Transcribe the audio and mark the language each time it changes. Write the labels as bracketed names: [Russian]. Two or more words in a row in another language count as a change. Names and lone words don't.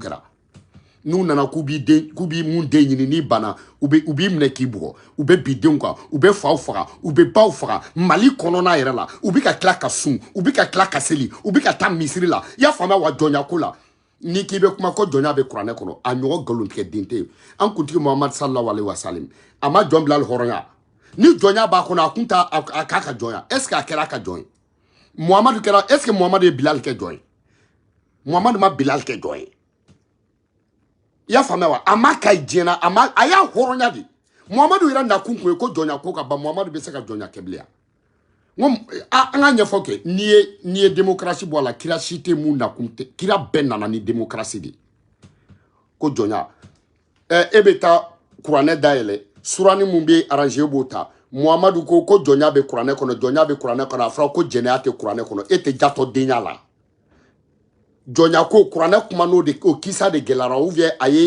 [Bambara] kɛra n'u nana k'u b'i mun den ɲini n'i banna u b'i minɛ k'i bugɔ u bɛ bi denw kan u bɛ faw faga u bɛ baw faga Mali kɔnɔna yɛrɛ la u bɛ ka tila ka sun u bɛ ka tila ka seli u bɛ ka taa misiri la i y'a faamuya wa jɔnya ko la n'i k'i bɛ kuma ko jɔnya bɛ kuranɛ kɔnɔ a ɲɔgɔn nkalontigɛ den tɛ yen an kuntigi Muhamadu [Arabic] صلى الله عليه وسلم [Bambara] a ma jɔn bila hali hɔrɔnya ni jɔnya b'a kɔnɔ a kun t'a a k'a ka jɔnya [French] est-ce que [Bambara] a kɛra a ka jɔn ye Muhamadu kɛra [French] est-ce que [Bambara] Muhamadu ye Bilal kɛ jɔn ye Muhamadu ma Bilal kɛ jɔn ye i y'a faamuya wa a ma ka diɲɛna a y'a hɔrɔnya de Muhamadu yɛrɛ nakun kun ye ko jɔnya ko ka ban Muhamadu bɛ se ka jɔnya kɛ bilen n ko an ka ɲɛfɔ kɛ n'i ye démocratie bɔ a la kira si tɛ mun nakun tɛ kira bɛɛ nana ni démocratie de ko jɔnya e bɛ taa kuranɛ dayɛlɛ surani mun bɛ arranger b'o ta Muhamadu ko jɔnya bɛ kuranɛ kɔnɔ jɔnya bɛ kuranɛ kɔnɔ a fɔra ko jɛnɛya tɛ kuranɛ kɔnɔ e tɛ jatɔ denya la jɔnya ko kuranɛ kuma n'o de o kisa de gɛlɛyara [French] ou bien [Bambara] a ye